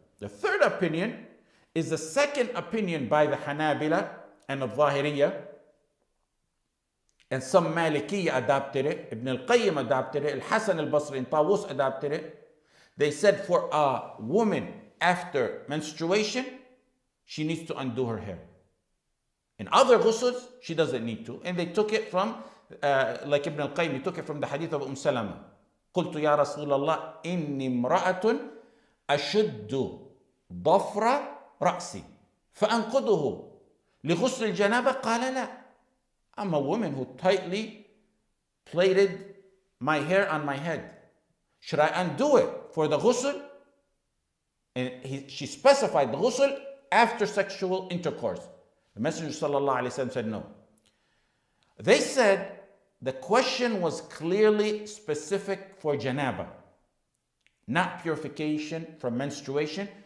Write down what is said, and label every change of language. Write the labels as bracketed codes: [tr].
[en] The third opinion is the second opinion by the Hanabila and the Zahiriyya, and some Malikiyya adopted it, Ibn al-Qayyim adopted it, Al-Hasan al-Basri and Tawus adopted it. They said for a woman after menstruation, she needs to undo her hair. In other ghusls, she doesn't need to. And they took it from, like Ibn al-Qayyim, he took it from the hadith of Salama. [ar] قلت يا رسول الله إني امرأة أشد ضفر رأسي فأنقضه لغسل الجنابة قال لا. [en] I'm a woman who tightly plaited my hair on my head. Should I undo it for the ghusl? And she specified the ghusl after sexual intercourse. The Messenger ﷺ said no. They said the question was clearly specific for janaba, not purification from menstruation.